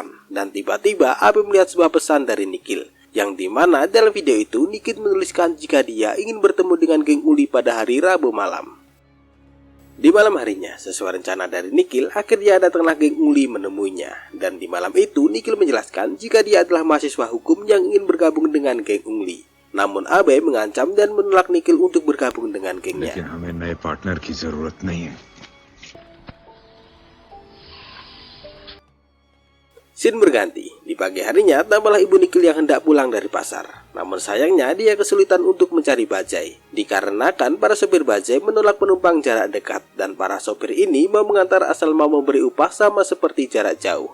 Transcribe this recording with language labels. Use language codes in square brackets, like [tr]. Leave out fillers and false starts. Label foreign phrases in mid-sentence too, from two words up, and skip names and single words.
[id] Dan tiba-tiba, Abe melihat sebuah pesan dari Nikhil, yang dimana dalam video itu Nikhil menuliskan jika dia ingin bertemu dengan geng Ungli pada hari Rabu malam. Di malam harinya, sesuai rencana dari Nikhil, akhirnya datanglah geng Ungli menemuinya. Dan di malam itu, Nikhil menjelaskan jika dia adalah mahasiswa hukum yang ingin bergabung dengan geng Ungli. Namun Abe mengancam dan menolak Nikhil untuk bergabung dengan gengnya. [hi] लेकिन हमें नए पार्टनर की जरूरत नहीं है। [id] Scene berganti. Di pagi harinya, tampaklah ibu Nikhil yang hendak pulang dari pasar. Namun sayangnya dia kesulitan untuk mencari bajai. Dikarenakan para sopir bajai menolak penumpang jarak dekat. Dan para sopir ini mau mengantar asal mau memberi upah sama seperti jarak jauh.